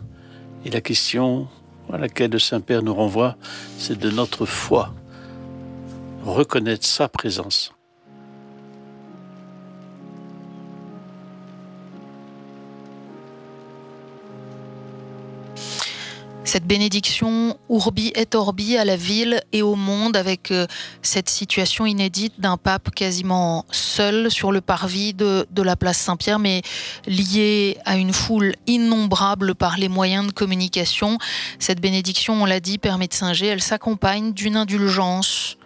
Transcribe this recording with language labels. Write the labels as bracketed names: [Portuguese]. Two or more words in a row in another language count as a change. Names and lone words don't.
[French] Et la question à laquelle le Saint-Père nous renvoie, c'est de notre foi. Reconnaître sa présence. Cette bénédiction [Latin] urbi et orbi [French] à la ville et au monde avec cette situation inédite d'un pape quasiment seul sur le parvis de la place Saint-Pierre, mais lié à une foule innombrable par les moyens de communication. Cette bénédiction, on l'a dit, Père Metzinger, elle s'accompagne d'une indulgence.